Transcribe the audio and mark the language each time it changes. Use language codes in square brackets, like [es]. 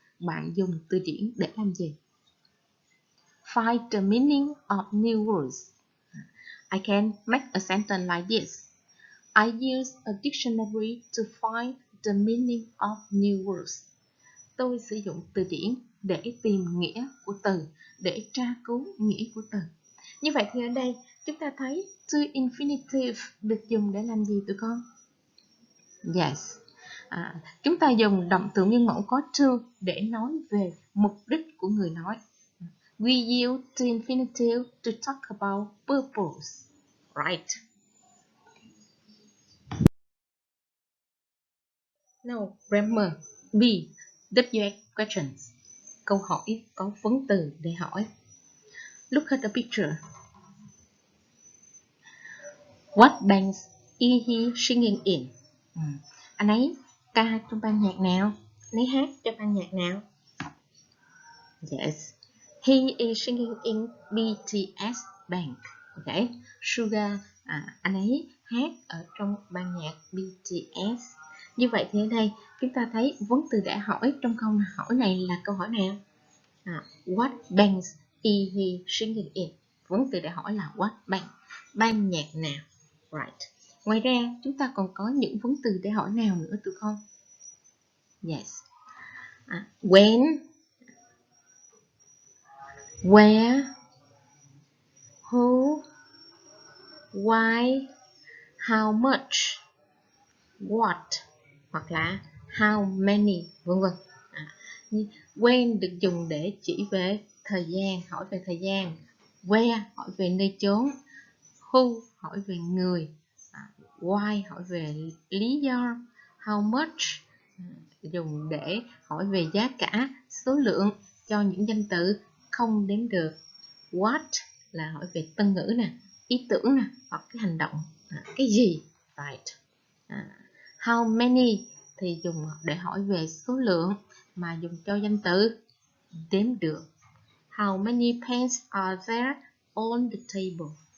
[vi] Bạn dùng từ điển để làm gì? [en] Find the meaning of new words. I can make a sentence like this. I use a dictionary to find the meaning of new words. [vi] Tôi sử dụng từ điển để tìm nghĩa của từ, để tra cứu nghĩa của từ. Như vậy thì ở đây chúng ta thấy to infinitive được dùng để làm gì tụi con? Yes. Chúng ta dùng động từ nguyên mẫu có to để nói về mục đích của người nói. [en] We use to infinitive to talk about purpose. Right. Now, grammar. B. WH questions. [vi] Câu hỏi có vấn từ để hỏi. Look at the picture. [en] What band is he singing in? [vi] Anh ấy ca trong ban nhạc nào? Anh ấy hát trong ban nhạc nào? [en] Yes. He is singing in BTS band. Okay. Suga [vi] Anh ấy hát ở trong ban nhạc BTS. Như vậy thì ở đây chúng ta thấy vấn từ để hỏi trong câu hỏi này là câu hỏi nào? [en] What band is he singing in? [vi] Vấn từ để hỏi là what band, ban nhạc nào. Right. Ngoài ra chúng ta còn có những vấn từ để hỏi nào nữa tụi con? [en] Yes. When, where, who, why, how much, what, hoặc là how many, vân vân. [vi] When được dùng để chỉ về thời gian, hỏi về thời gian. Where hỏi về nơi chốn. Who hỏi về người. Why hỏi về lý do. How much dùng để hỏi về giá cả, số lượng cho những danh từ không đếm được. What là hỏi về tân ngữ nè, ý tưởng nè, hoặc cái hành động, cái gì. Right. How many thì dùng để hỏi về số lượng mà dùng cho danh từ đếm được. [en] How many pens are there on the table?